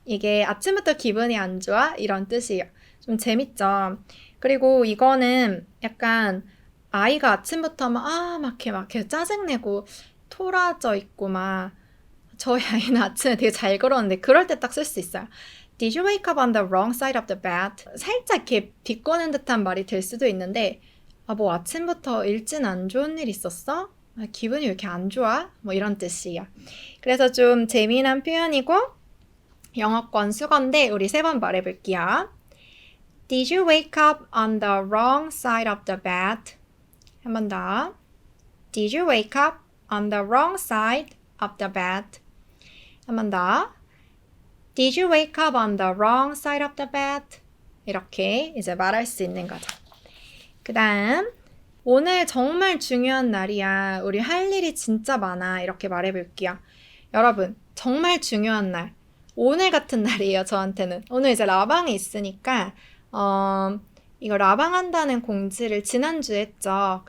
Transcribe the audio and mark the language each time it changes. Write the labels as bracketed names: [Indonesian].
[Korean] 이게 아침부터 기분이 안 좋아? 이런 뜻이에요. 좀 재밌죠? 그리고 이거는 약간 아이가 아침부터 막 이렇게 짜증내고 토라져 있고 저희 아이는 아침에 되게 잘 걸었는데 그럴 때 딱 쓸 수 있어요. [English] Did you wake up on the wrong side of the bed? [Korean] 살짝 이렇게 비꼬는 듯한 말이 될 수도 있는데 뭐 아침부터 일진 안 좋은 일 있었어? 기분이 왜 이렇게 안 좋아? 뭐 이런 뜻이에요. 그래서 좀 재미난 표현이고 영어권 수건데 우리 3번 말해볼게요. [English] Did you wake up on the wrong side of the bed? [Korean] 한 번 더. [English] Did you wake up on the wrong side of the bed? [Korean] 한 번 더. [English] Did you wake up on the wrong side of the bed? [Korean] 이렇게 이제 말할 수 있는 거죠. 그 다음 오늘 정말 중요한 날이야. 우리 할 일이 진짜 많아. 이렇게 말해볼게요. 여러분 정말 중요한 날. 오늘 같은 날이에요. 저한테는. 오늘 이제 라방이 있으니까 이거 라방한다는 공지를 지난주에 했죠.